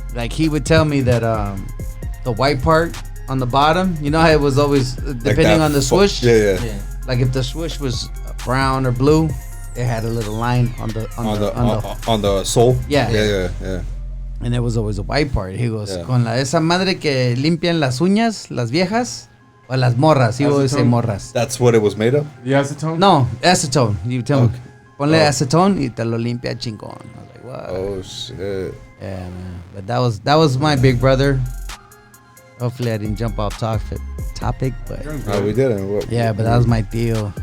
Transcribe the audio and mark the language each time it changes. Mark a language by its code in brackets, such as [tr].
[en] Like he would tell me that the white part on the bottom, you know how it was always depending like on the swoosh. Yeah. Like if the swoosh was brown or blue, it had a little line on the sole. Yeah. Yeah. And there was always a white part. He goes, Yeah. [es] con esa madre que limpian las uñas, las viejas, o las morras. [en] He would always say morras. That's what it was made of? The acetone? No, acetone. You tell me, Okay. [es] ponle acetone y te lo limpia chingón. [en] I was like, what? Oh, shit. Yeah, man. But that was my big brother. Hopefully I didn't jump off topic, but No, we didn't. What, yeah, but that was my deal.